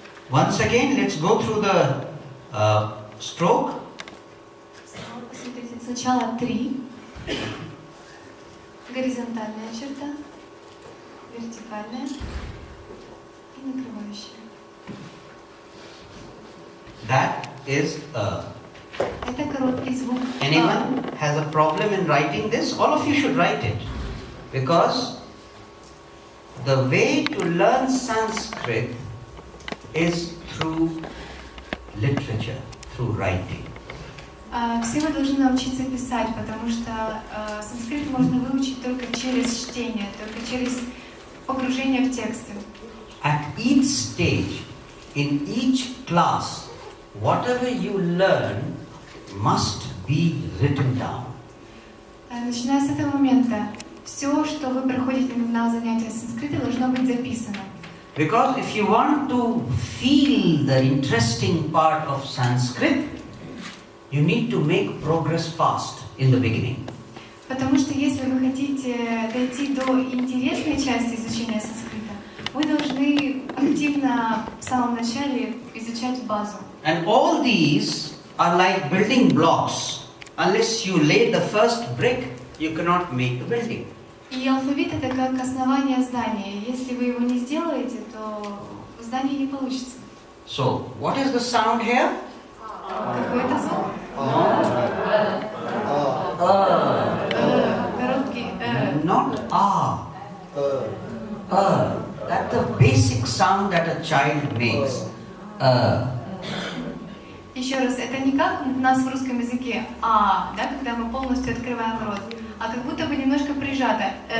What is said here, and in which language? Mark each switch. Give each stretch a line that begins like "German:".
English: Once again, let's go through the stroke.
Russian: Посмотрите, сначала 3, горизонтальная черта, вертикальная и накрывающая.
English: That is A.
Russian: Это короткий звук.
English: Anyone has a problem in writing this? All of you should write it. Because the way to learn Sanskrit is through literature, through writing.
Russian: Все вы должны научиться писать, потому что санскрит можно выучить только через чтение, только через погружение в тексты.
English: At each stage, in each class, whatever you learn must be written down.
Russian: Начиная с этого момента, все, что вы проходите на занятия санскрита, должно быть записано.
English: Because if you want to feel the interesting part of Sanskrit, you need to make progress fast in the beginning.
Russian: Потому что если вы хотите дойти до интересной части изучения санскрита, вы должны активно в самом начале изучать базу.
English: And all these are like building blocks. Unless you lay the first brick, you cannot make the building.
Russian: И алфавит это как основание здания. Если вы его не сделаете, то здание не получится.
English: So, what is the sound here?
Russian: Какой это звук? Короткий
English: Not A. That's the basic sound that a child makes.
Russian: Еще раз, это не как у нас в русском языке «а», да, когда мы полностью открываем рот, а как будто бы немножко прижато.